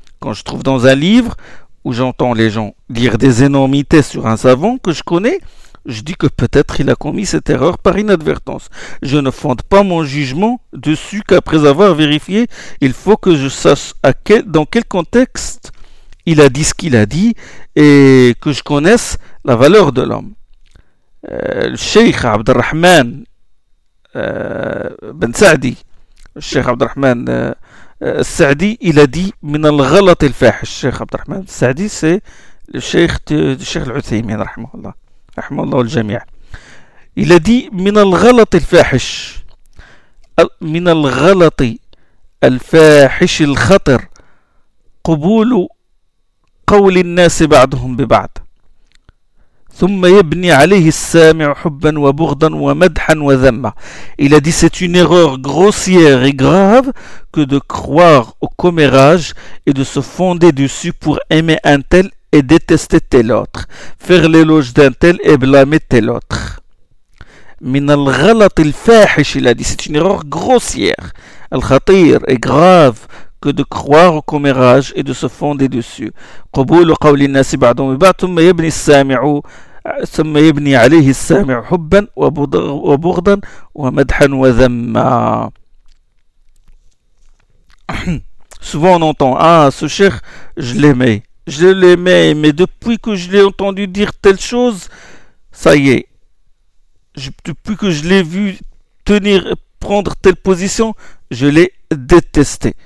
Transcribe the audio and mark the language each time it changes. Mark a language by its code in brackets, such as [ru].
[fr] Quand je trouve dans un livre où j'entends les gens dire des énormités sur un savant que je connais, je dis que peut-être il a commis cette erreur par inadvertance. Je ne fonde pas mon jugement dessus qu'après avoir vérifié. Il faut que je sache dans quel contexte il a dit ce qu'il a dit et que je connaisse la valeur de l'homme. [ar] الشيخ عبد الرحمن بن سعدي، الشيخ عبد الرحمن السعدي إلى دي من الغلط الفاحش. الشيخ عبد الرحمن السعدي سي الشيخ العثيمين رحمه الله، رحمه الله الجميع، إلى دي من الغلط الفاحش، من الغلط الفاحش الخطر قبول قول الناس بعضهم ببعض ثم يبني عليه السامع حبا وبغضا ومدحا وذما. [fr] Il a dit c'est une erreur grossière et grave que de croire au commérage et de se fonder dessus pour aimer un tel et détester tel autre, faire l'éloge d'un tel et blâmer tel autre. [ar] من الغلط الفاحش [fr] il a dit c'est une erreur grossière [ar] الخطير [fr] et grave que de croire au commérage et de se fonder dessus. [ar] قبول قول الناس بعضهم ببعض ثم يبني السامع عليه السامع حبا وبغضا ومدحا وذما. [fr] Souvent on entend ce cheikh je l'aimais mais depuis que je l'ai entendu dire telle chose, ça y est, depuis que je l'ai vu prendre telle position, je l'ai détesté.